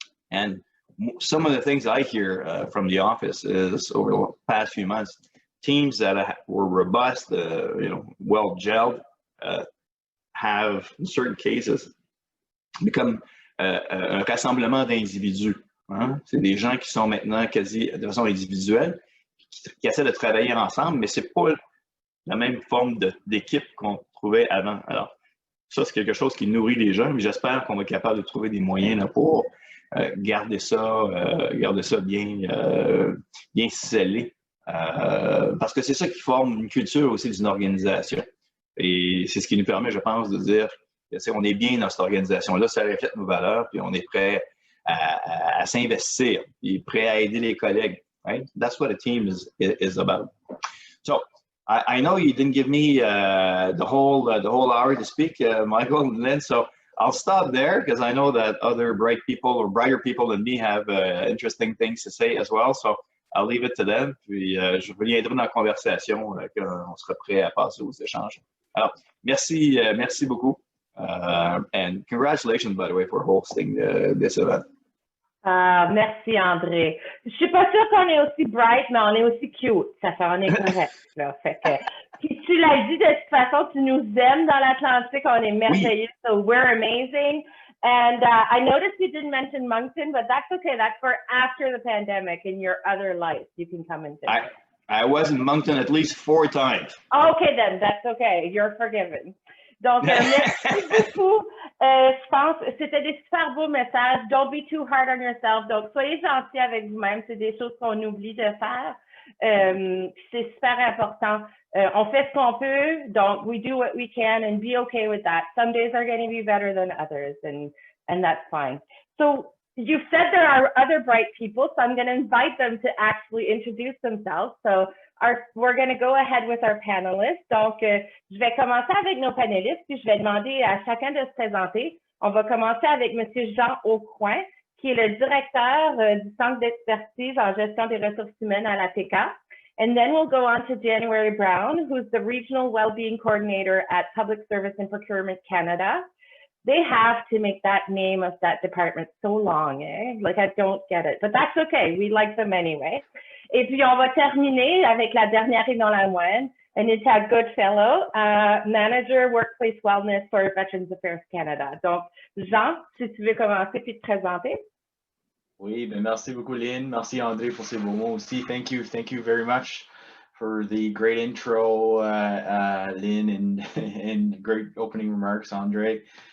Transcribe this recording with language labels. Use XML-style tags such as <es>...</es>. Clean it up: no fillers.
<en>And some of the things I hear from the office is over the past few months, teams that were robust, well gelled, have in certain cases become</en> <fr>un rassemblement d'individus. Hein? C'est des gens qui sont maintenant quasi de façon individuelle, qui essaient de travailler ensemble, mais c'est pas la même forme d'équipe qu'on trouvait avant. Alors, ça, c'est quelque chose qui nourrit les gens, mais j'espère qu'on va être capable de trouver des moyens là, pour garder ça bien scellé. Parce que c'est ça qui forme une culture aussi d'une organisation. Et c'est ce qui nous permet, je pense, de dire on est bien dans cette organisation-là, ça reflète nos valeurs, puis on est prêt à s'investir, puis prêt à aider les collègues.</fr> <en>Right? That's what a team is about. So I know you didn't give me the whole hour to speak, Michael and Lynn. So I'll stop there because I know that other bright people or brighter people than me have interesting things to say as well. So I'll leave it to them.</en> <fr>Puis je reviendrai dans la conversation quand on sera prêt à passer aux échanges. Alors, merci beaucoup.</fr> <en>And congratulations, by the way, for hosting this event.</en> <fr>Merci, André. Je suis pas sûre qu'on est aussi bright, mais on est aussi cute. Ça fait, on est correct, là. Fait que, puis tu l'as dit, de toute façon, tu nous aimes dans l'Atlantique. On est merveilleux. Oui.</fr> <en>So we're amazing. And I noticed you didn't mention Moncton, but that's okay. That's for after the pandemic in your other life. You can come and visit. I was in Moncton at least 4 times. Okay, then. That's okay. You're forgiven.</en> <fr>Donc, merci beaucoup. Je pense que c'était des super beaux messages.</fr> <en>Don't be too hard on yourself.</en> <fr>Donc, soyez gentils avec vous-même. C'est des choses qu'on oublie de faire. C'est super important. On fait ce qu'on peut.</fr> <en>Donc, we do what we can and be okay with that. Some days are going to be better than others, and that's fine. So, you've said there are other bright people, so I'm going to invite them to actually introduce themselves. So, we're going to go ahead with our panelists.</en> <fr>Donc, je vais commencer avec nos panélistes, puis je vais demander à chacun de se présenter. On va commencer avec M. Jean Aucoin, qui est le directeur du Centre d'expertise en gestion des ressources humaines à la TK.</fr> <en>And then we'll go on to January Brown, who's the Regional Wellbeing Coordinator at Public Service and Procurement Canada. They have to make that name of that department so long, eh? Like, I don't get it, but that's okay. We like them anyway.</en> <fr>Et puis, on va terminer avec la dernière et non la moindre,</fr> <en>and il était Goodfellow, Manager Workplace Wellness for Veterans Affairs Canada.</en> <fr>Donc, Jean, si tu veux commencer puis te présenter. Oui, ben merci beaucoup, Lynn. Merci, André, pour ces beaux mots aussi.</fr> <en>Thank you very much for the great intro, Lynn, and great opening remarks, André.</en>